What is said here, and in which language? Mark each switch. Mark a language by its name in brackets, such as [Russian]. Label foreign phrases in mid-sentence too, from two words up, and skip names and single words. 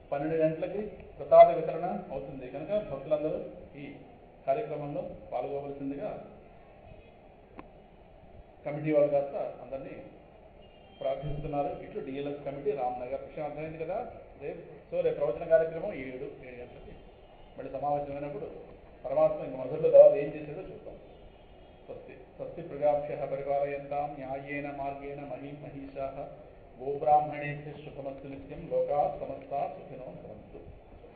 [Telugu] 12 గంటలకి ప్రసాద వితరణ అవుతుంది కనుక భక్తులందరూ ఈ కార్యక్రమంలో పాల్గొవలసిందిగా కమిటీ వాళ్ళు కాస్త అందరినీ ప్రార్థిస్తున్నారు. ఇట్లు డిఎల్ఎస్ కమిటీ రామ్నగర్. విషయం అర్థమైంది కదా. రేపు ప్రవచన కార్యక్రమం 7 గంటలకి మళ్ళీ సమావేశమైనప్పుడు పరమాత్మ ఇంక మొదట్లో తర్వాత ఏం చేశాడో చూద్దాం. [Sanskrit] స్వస్తి స్వస్తి ప్రజాభ్యః పరిపాలయంతాం న్యాయేన మార్గేణ మహీం మహిషాః గోబ్రాహ్మణేభ్యః శుభమస్తు నిత్యం. లోకాః సమస్తాః సుఖినో భవంతు.